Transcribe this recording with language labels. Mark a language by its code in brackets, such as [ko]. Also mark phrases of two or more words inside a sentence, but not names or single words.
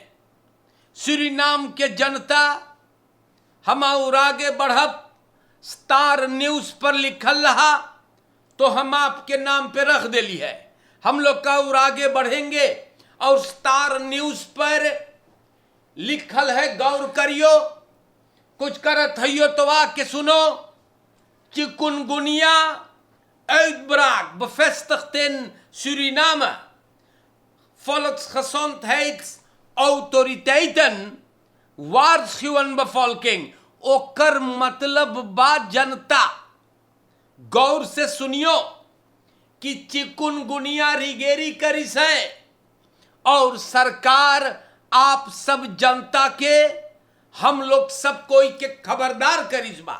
[hns] सूरीनाम के जनता हम और आगे बढ़ब, स्टार न्यूज़ पर लिखल रहा तो हम आपके नाम पे रख देली है, हम लोग का और आगे बढ़ेंगे। और स्टार न्यूज़ पर लिखल है, गौर करियो, कुछ करत हइयो तो आके सुनो। [nl] चिकुनगुनिया uitbraak bevestigd in Suriname. Volksgezondheidsautoriteiten waarschuwen bevolking, [hns] ओकर मतलब बा जनता। गौर से सुनियो कि चिकुनगुनिया रिगेरी करिस है, और सरकार आप सब जनता के, हम लोग सब कोई के खबरदार करिस बा।